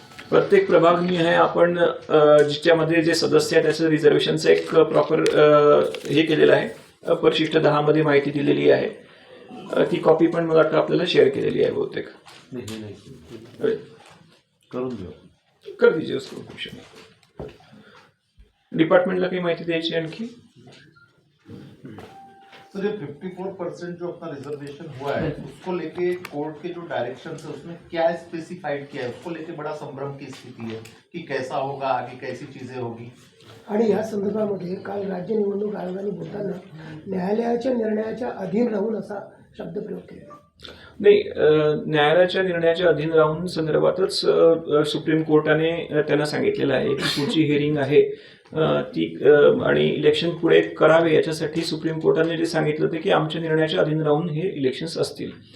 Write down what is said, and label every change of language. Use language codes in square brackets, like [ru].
[mr] प्रत्येक प्रभागनिहाय आपण ज्याच्यामध्ये जे सदस्य आहेत त्याचं रिझर्वेशनचं एक प्रॉपर हे केलेलं आहे. परिशिष्ट 10 मध्ये माहिती दिलेली आहे. ती कॉपी पण मला वाटतं आपल्याला शेअर केलेली आहे बहुतेक. करून देऊ. [hi] कर दीजिए उसको क्वेश्चन. [mr] डिपार्टमेंटला काही माहिती द्यायची आणखी? [hi] सर, ये 54% जो अपना रिजर्वेशन हुआ है उसको लेके कोर्ट के जो डायरेक्शन है उसमें क्या स्पेसिफाइड किया है, उसको लेके बड़ा संभ्रम की स्थिति है कि कैसा होगा, आगे कैसी चीजें होगी. [mr] आणि या संदर्भामध्ये काल राज्य निवडणूक आयोगाने बोलताना न्यायालयाच्या निर्णयाच्या अधीन राहून असा शब्दप्रयोग केला. नाही, न्यायालयाच्या निर्णयाच्या अधीन राहून संदर्भातच सुप्रीम कोर्टाने त्यांना सांगितलेलं आहे की पुढची हिअरिंग आहे ती आणि इलेक्शन पुढे करावे याच्यासाठी सुप्रीम कोर्टाने जे सांगितलं होते की आमच्या निर्णयाच्या अधीन राहून हे इलेक्शन्स असतील.